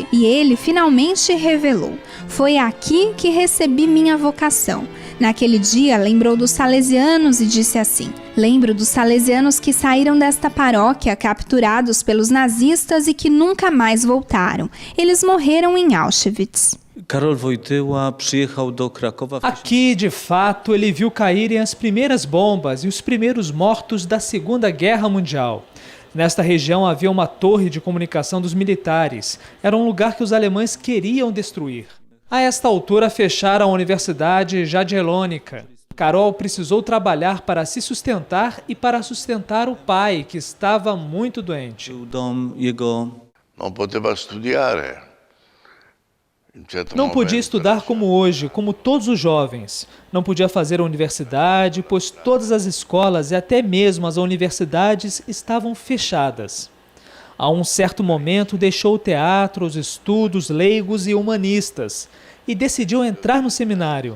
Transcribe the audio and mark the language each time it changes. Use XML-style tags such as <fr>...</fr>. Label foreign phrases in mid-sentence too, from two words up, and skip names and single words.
<pt>E ele finalmente revelou: "Foi aqui que recebi minha vocação." Naquele dia, lembrou dos salesianos e disse assim: "Lembro dos salesianos que saíram desta paróquia capturados pelos nazistas e que nunca mais voltaram. Eles morreram em Auschwitz."</pt> <pl>Karol Wojtyła przyjechał do Krakowa.</pl> <pt>Aqui, de fato, ele viu caírem as primeiras bombas e os primeiros mortos da Segunda Guerra Mundial. Nesta região havia uma torre de comunicação dos militares. Era um lugar que os alemães queriam destruir. A esta altura fecharam a Universidade Jagiellônica. Carol precisou trabalhar para se sustentar e para sustentar o pai, que estava muito doente.</pt> <it>Não poteva studiare.</it> <pt>Não podia estudar como hoje, como todos os jovens. Não podia fazer a universidade, pois todas as escolas e até mesmo as universidades estavam fechadas. A um certo momento deixou o teatro, os estudos leigos e humanistas e decidiu entrar no seminário.</pt>